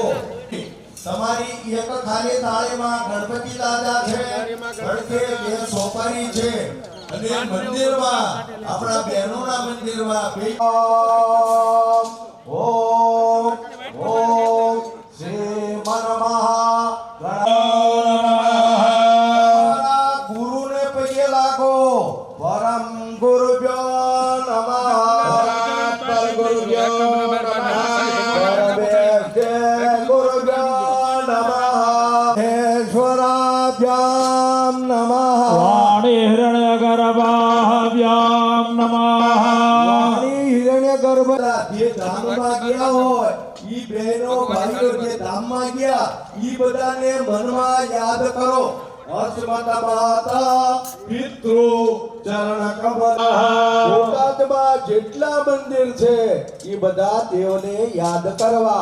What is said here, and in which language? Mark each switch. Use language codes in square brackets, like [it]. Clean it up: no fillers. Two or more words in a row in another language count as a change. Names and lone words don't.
[gu] તમારી એક ખાલી થાળીમાં ગણપતિ દાદા છે, ગણકે બે સોપારી છે અને મંદિરમાં આપણા બહેનોના મંદિરમાં ઓમ ઓમ શ્રી ગુરુને પગે લાગો. [sa] परम गुरुभ्यो नमः. परम गुरुभ्यो नमः. ईश्वराभ्यां नमः. वाणी हिरण्यगर्भाभ्यां नमः. [gu] વાણી હિરણ્યગર્ભ જે ધામમાં ગયા હોય ઈ બહેનો ભાઈઓ જે ધામમાં ગયા ઈ બધાને મનમાં યાદ કરો. [sa] अस्मता माता पितृ चरण कमल. [gu] બોટાદમાં જેટલા મંદિર છે ઈ બધા દેવને યાદ કરવા.